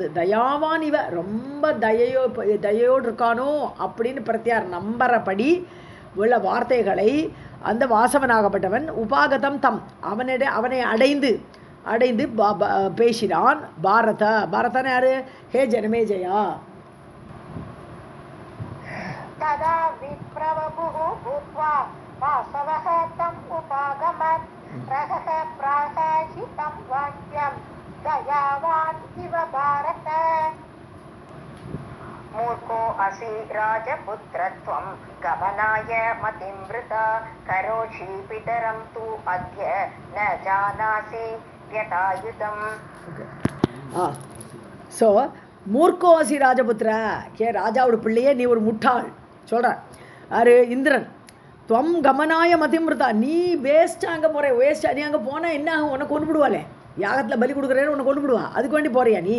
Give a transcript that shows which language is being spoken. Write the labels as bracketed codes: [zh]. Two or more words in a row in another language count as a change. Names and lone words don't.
[ta] தயாவான் இவ, ரொம்ப தயையோடு இருக்கானோ அப்படின்னு பிரத்தியார் நம்புறபடி உள்ள வார்த்தைகளை அந்த வாசவனாகப்பட்டவன் [sa] उपागतम् तम्, [ta] அவனை அடைந்து பேசினான். பாரதன் யாரு? ஹே ஜனமேஜயா, [sa] तदा विप्रवपुः भूत्वा वासवः तम् उपागमत् रहः प्राकाशितं वाक्यं दयावान् इव भारत मूर्खो असि राजपुत्रत्वं गमनाय मतिं वृथा करोषि पितरं तु अद्य न जानासि व्यथायुतम्. [ta] ஸோ [sa] मूर्खोऽसि राजपुत्र, [ta] ராஜாவோட பிள்ளையே நீ ஒரு முட்டாள் சொல்கிற. யாரு? இந்திரன். [sa] त्वं गमनाय मतिं वृथा, [ta] நீ வேஸ்ட்டாக அங்கே போகிற, வேஸ்ட்டாக நீ அங்கே போனால் என்ன ஆகும்? உன்னை கொண்டு விடுவாளே, யாகத்தில் பலி கொடுக்குறேன்னு உன்னை கொண்டு விடுவா, அதுக்கு வேண்டி போறியா நீ?